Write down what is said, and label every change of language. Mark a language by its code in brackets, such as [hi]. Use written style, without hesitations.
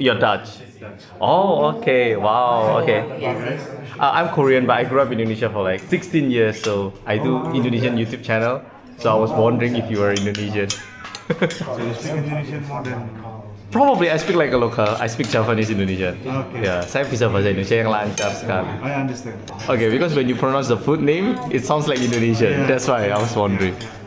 [en] You're Dutch. Oh, okay. Wow. Okay. I'm Korean, but I grew up in Indonesia for like 16 years. So I do Indonesian YouTube channel. So I was wondering if you were Indonesian. So you speak Indonesian more than. Probably I speak like a local. I speak Javanese Indonesian. Okay. [id] Ya, saya bisa bahasa Indonesia yang lancar sekali. [en] I understand. Okay, because when you pronounce the food name, it sounds like Indonesian. That's why I was wondering.